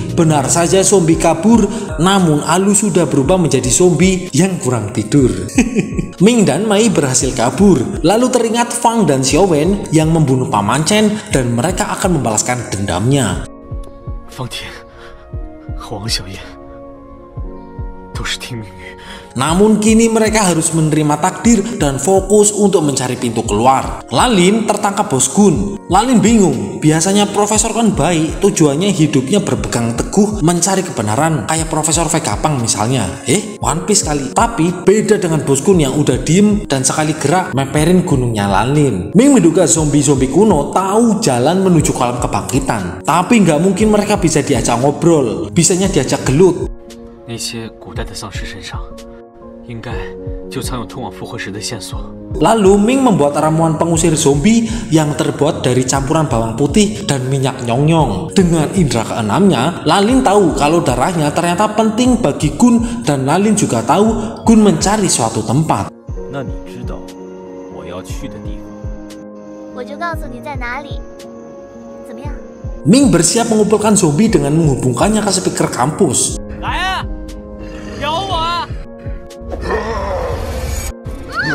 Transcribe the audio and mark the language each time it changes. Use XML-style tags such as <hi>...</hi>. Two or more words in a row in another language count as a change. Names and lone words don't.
<id>Benar saja zombie kabur, namun Alu sudah berubah menjadi zombie yang kurang tidur. Ming dan Mei berhasil kabur. Lalu teringat Fang dan Xiaowen yang membunuh Paman Chen dan mereka akan membalaskan dendamnya. Fang Tian, Huang Xiaoyan,</id> <zh>都是听命于。</zh> <id>Namun kini mereka harus menerima takdir dan fokus untuk mencari pintu keluar. Lalin tertangkap Bos Gun. Lalin bingung, biasanya profesor kan baik, tujuannya hidupnya berpegang teguh mencari kebenaran kayak Profesor Vegapunk misalnya. One Piece kali. Tapi beda dengan Bos Gun yang udah diem dan sekali gerak meperin gunungnya Lalin. Ming menduga zombie-zombie kuno tahu jalan menuju kolam kebangkitan. Tapi nggak mungkin mereka bisa diajak ngobrol, bisanya diajak gelut.</id> <zh>那些古代的丧尸身上，应该就藏有通往复活石的线索。</zh> <id>Lalu Ming membuat ramuan pengusir zombie yang terbuat dari campuran bawang putih dan minyak nyong-nyong. Dengan indera keenamnya, Lalin tahu kalau darahnya ternyata penting bagi Gun dan Lalin juga tahu Gun mencari suatu tempat.</id> <zh>那你知道我要去的地方？我就告诉你在哪里，怎么样？</zh> <id>Ming bersiap mengumpulkan zombie dengan menghubungkannya ke speaker kampus.</id> <zh>来啊，咬我啊！</zh>